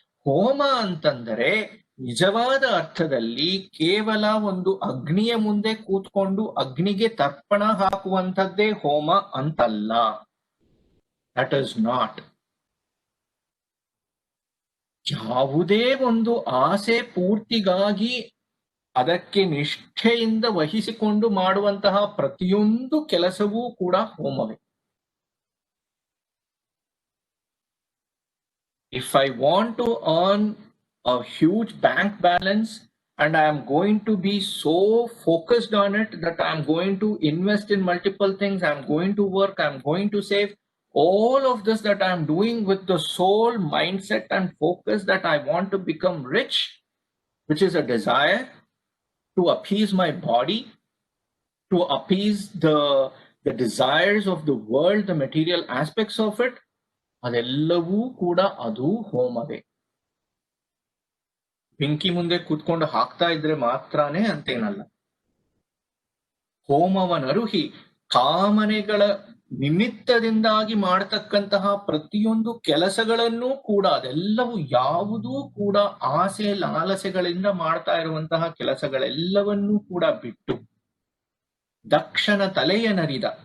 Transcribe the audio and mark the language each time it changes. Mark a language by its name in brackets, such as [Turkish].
[Kannada] ಹೋಮ ಅಂತಂದರೆ ನಿಜವಾದ ಅರ್ಥದಲ್ಲಿ ಕೇವಲ ಒಂದು ಅಗ್ನಿಯ ಮುಂದೆ ಕೂತ್ಕೊಂಡು ಅಗ್ನಿಗೆ ತರ್ಪಣ ಹಾಕುವಂಥದ್ದೇ ಹೋಮ ಅಂತಲ್ಲ. [English] That is not. [Kannada] ಯಾವುದೇ ಒಂದು ಆಸೆ ಪೂರ್ತಿಗಾಗಿ ಅದಕ್ಕೆ ನಿಷ್ಠೆಯಿಂದ ವಹಿಸಿಕೊಂಡು ಮಾಡುವಂತಹ ಪ್ರತಿಯೊಂದು ಕೆಲಸವೂ ಕೂಡ ಹೋಮವೇ. [English] If I want to earn a huge bank balance and I am going to be so focused on it that I am going to invest in multiple things, I am going to work, I am going to save, all of this that I am doing with the sole mindset and focus that I want to become rich, which is a desire to appease my body, to appease the desires of the world, the material aspects of it, [Kannada] ಅದೆಲ್ಲವೂ ಕೂಡ ಅದು ಹೋಮವೇ. ಬೆಂಕಿ ಮುಂದೆ ಕೂತ್ಕೊಂಡು ಹಾಕ್ತಾ ಇದ್ರೆ ಮಾತ್ರನೇ ಅಂತೇನಲ್ಲ. ಹೋಮವನರುಹಿ ಕಾಮನೆಗಳ ನಿಮಿತ್ತದಿಂದಾಗಿ ಮಾಡತಕ್ಕಂತಹ ಪ್ರತಿಯೊಂದು ಕೆಲಸಗಳನ್ನೂ ಕೂಡ, ಅದೆಲ್ಲವೂ ಯಾವುದೂ ಕೂಡ ಆಸೆ ಲಾಲಸೆಗಳಿಂದ ಮಾಡ್ತಾ ಇರುವಂತಹ ಕೆಲಸಗಳೆಲ್ಲವನ್ನೂ ಕೂಡ ಬಿಟ್ಟು ದಕ್ಷನ ತಲೆಯ ನರಿದ.